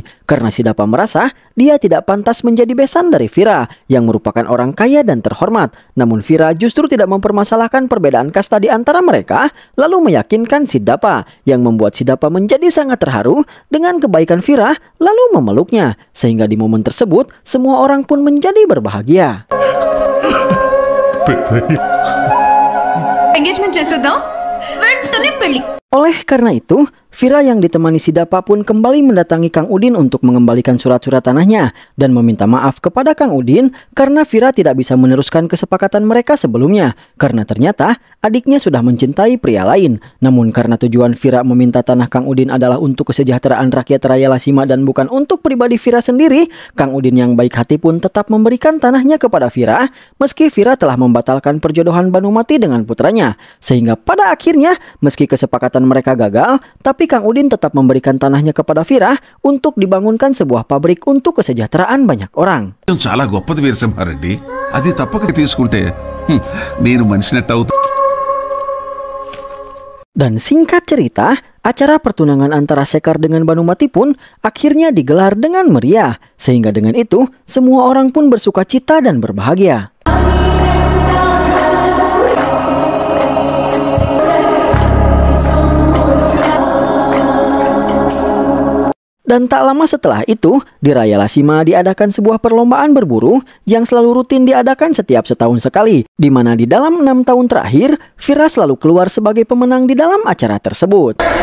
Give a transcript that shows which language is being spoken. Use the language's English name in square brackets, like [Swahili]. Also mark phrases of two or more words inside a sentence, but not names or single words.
[Indonesian] Karena Sidapa merasa dia tidak pantas menjadi besan dari Vira yang merupakan orang kaya dan terhormat. Namun Vira justru tidak mempermasalahkan perbedaan kasta di antara mereka, lalu meyakinkan Sidapa yang membuat Sidapa menjadi sangat terharu dengan kebaikan Vira, lalu memeluknya. Sehingga di momen tersebut, semua orang pun menjadi berbahagia. [Telugu] ఎంగేజ్మెంట్ చేసేద్దాం, వెంటనే పెళ్లి. [Indonesian] Oleh karena itu, Vira yang ditemani Sidapa pun kembali mendatangi Kang Udin untuk mengembalikan surat-surat tanahnya dan meminta maaf kepada Kang Udin karena Vira tidak bisa meneruskan kesepakatan mereka sebelumnya karena ternyata adiknya sudah mencintai pria lain. Namun karena tujuan Vira meminta tanah Kang Udin adalah untuk kesejahteraan rakyat Rayalasima dan bukan untuk pribadi Vira sendiri, Kang Udin yang baik hati pun tetap memberikan tanahnya kepada Vira meski Vira telah membatalkan perjodohan Banumati dengan putranya. Sehingga pada akhirnya meski kesepakatan mereka gagal, tapi Kang Udin tetap memberikan tanahnya kepada Vira untuk dibangunkan sebuah pabrik untuk kesejahteraan banyak orang. [Telugu] చాలా గొప్పది వీరసింహారెడ్డి, అది తప్పక తీసుకుంటే నేను మనిషినట్టు అవుతా. [Indonesian] Dan singkat cerita, acara pertunangan antara Sekar dengan Banumati pun akhirnya digelar dengan meriah, sehingga dengan itu semua orang pun bersukacita dan berbahagia. Dan tak lama setelah itu, di Rayalasima diadakan sebuah perlombaan berburu yang selalu rutin diadakan setiap setahun sekali, di mana di dalam 6 tahun terakhir, Vira selalu keluar sebagai pemenang di dalam acara tersebut.